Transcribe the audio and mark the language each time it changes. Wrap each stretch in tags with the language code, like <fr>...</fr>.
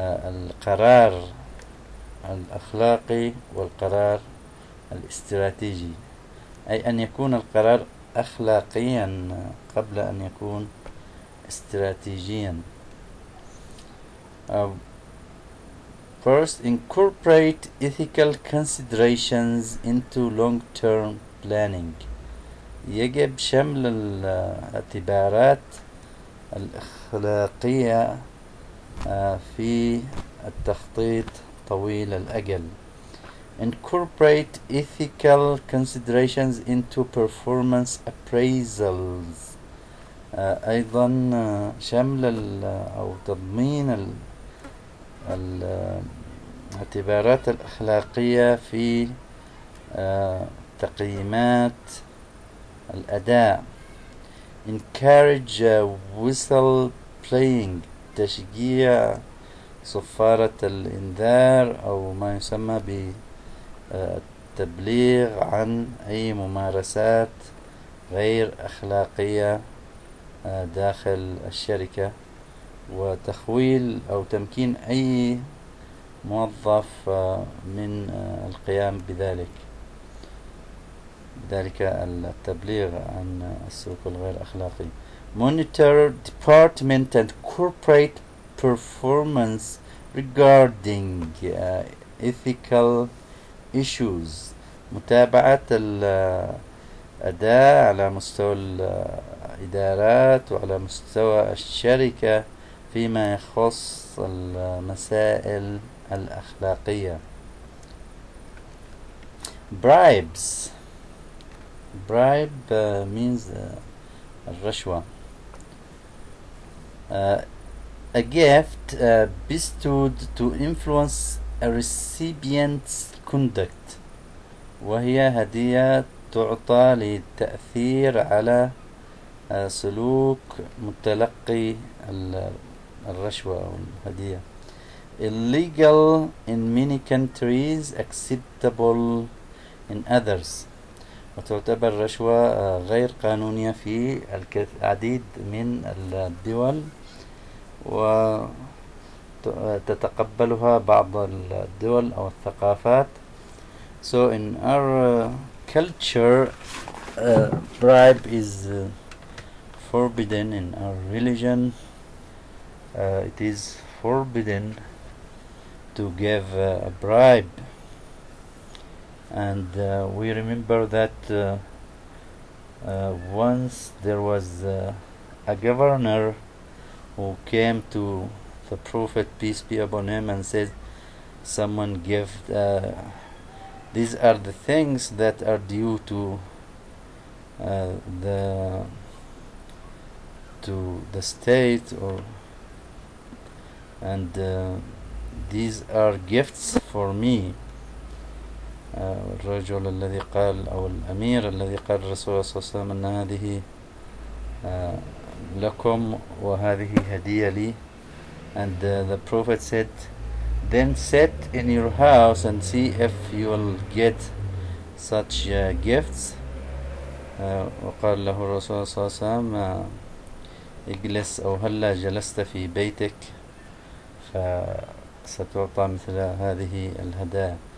<ar>القرار الأخلاقي والقرار الاستراتيجي، أي أن يكون القرار أخلاقيا قبل أن يكون استراتيجيا.</ar> <en>First, incorporate ethical considerations into long-term planning.</en> <ar>يجب شمل الاعتبارات الأخلاقية في التخطيط طويل الأجل.</ar> <en>Incorporate ethical considerations into performance appraisals.</en> <ar>أيضا شمل أو تضمين الاعتبارات الأخلاقية في تقييمات الأداء.</ar> <en>Encourage whistle playing.</en> <ar>تشجيع صفارة الإنذار أو ما يسمى بالتبليغ عن أي ممارسات غير أخلاقية داخل الشركة، وتخويل أو تمكين أي موظف من القيام بذلك التبليغ عن السلوك الغير أخلاقي.</ar> <en>Monitor department and corporate performance regarding ethical issues.</en> <ar>متابعة الأداء على مستوى الإدارات وعلى مستوى الشركة فيما يخص المسائل الأخلاقية.</ar> <en>Bribes. Bribe means الرشوة. A gift bestowed to influence a recipient's conduct.</en> <ar>وهي هدية تعطى للتأثير على سلوك متلقي الرشوة أو الهدية.</ar> <en>Illegal in many countries, acceptable in others.</en> <ar>وتعتبر الرشوة غير قانونية في العديد من الدول وتتقبلها بعض الدول أو الثقافات.</ar> <en>So in our culture, bribe is forbidden. In our religion, it is forbidden to give a bribe. And we remember that once there was a governor who came to the Prophet, peace be upon him, and said, someone give these are the things that are due to the state, and these are gifts for me.</en> <ar>الرجل الذي قال أو الأمير الذي قال الرسول صلى الله عليه وسلم أن هذه لكم وهذه هدية لي.</ar> <en>And the Prophet said, then sit in your house and see if you will get such gifts.</en> <ar>وقال له الرسول صلى الله عليه وسلم اجلس أو هلا جلست في بيتك فستعطى مثل هذه الهدايا.</ar>